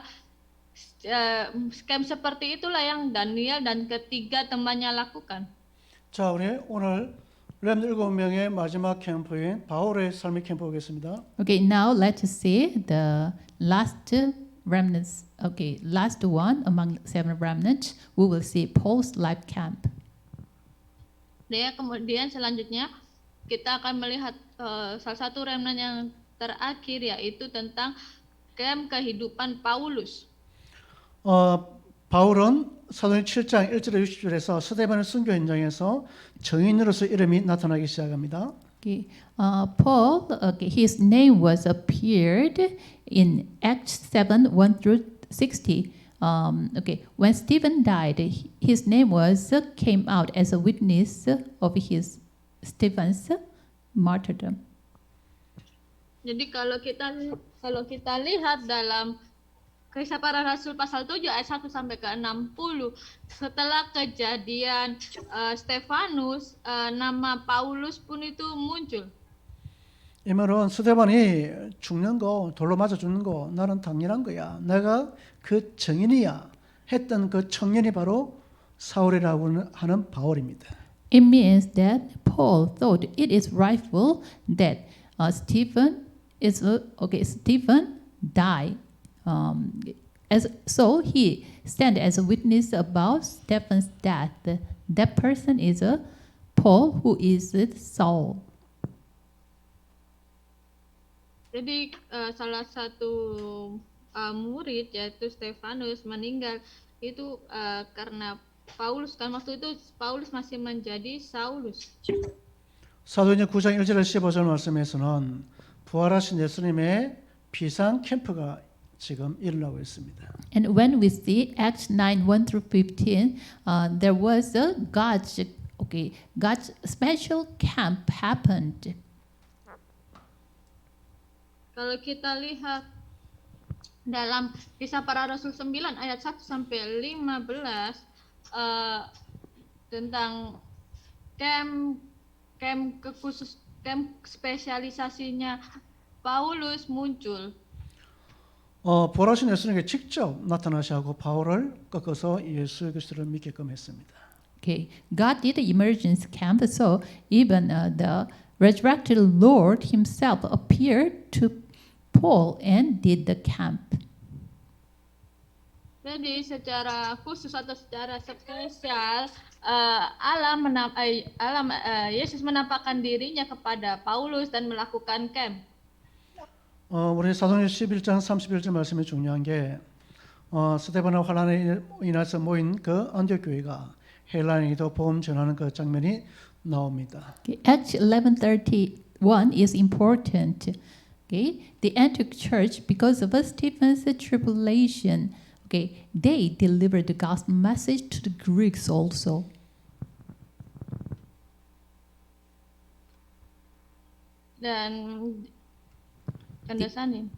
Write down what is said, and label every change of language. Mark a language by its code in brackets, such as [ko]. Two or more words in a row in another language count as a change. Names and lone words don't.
[id] Camp seperti itulah yang Daniel dan ketiga temannya lakukan. [ko] 자, 우리 오늘 렘 7명의 마지막 캠프인 바울의 삶의 캠프 보겠습니다. [en] Okay, now let's see the last remnants. Okay, last one among 7 remnants. We will see Paul's life camp. [id] Kemudian selanjutnya kita akan melihat salah satu remnant yang terakhir, yaitu tentang camp kehidupan Paulus. [ko] 바울은 사도행 7장 1절에 60절에서 스데반의 순교 현장에서 정인으로서 이름이 나타나기 시작합니다. [en] Okay, Paul, okay, his name was appeared in Acts 7, 1 through 60. Okay, when Stephen died, his name came out as a witness of Stephen's martyrdom. [id] Jadi kalau kita lihat dalam Kisah Para Rasul pasal 7 ayat 1 sampai ke 60, setelah kejadian Stefanus, nama Paulus pun itu muncul. [ko] 이 말은 스데반이 죽는 거, 돌로 맞아 죽는 거 나는 당연한 거야. 내가 그 정인이야 했던 그 청년이 바로 사울이라고 하는 바울입니다. [en] It means that Paul thought it is rightful that Stephen died. So he stand as a witness about Stephen's death. That person is Paul, who is Saul. [id] Jadi salah satu murid yaitu Stefanus meninggal itu karena Paulus, kan waktu itu Paulus masih menjadi Saulus. [ko] 사도행전 9장 1절 15절 말씀에서는 부활하신 예수님의 비상 캠프가 지금 일어나고 있습니다. [en] And when we see Acts 9, 1 through 15, there was a God's special camp happened. [id] Kalau kita lihat dalam Kisah Para Rasul 9 ayat 1 sampai 15 tentang camp spesialisasinya Paulus muncul. [ko] 부활하신 예수님께 직접 나타나시고 바울을 꺾어서 예수 그리스도를 믿게끔 했습니다. [en] Okay, God did the emergence camp, so even the resurrected Lord Himself appeared to Paul and did the camp. [id] Jadi secara khusus atau secara spesial Yesus menampakkan dirinya kepada Paulus dan melakukan camp. [ko] 우리 사도행전 11장 31절 말씀이 중요한 게 스데반의 환란에 인해서 모인 그 안디옥 교회가 헬라인에게도 복음 전하는 그 장면이 나옵니다. [en] Okay, Acts 11:31 is important. Okay, the Antioch church, because of Stephen's tribulation, okay, they delivered the gospel message to the Greeks also. Dan kandasanin.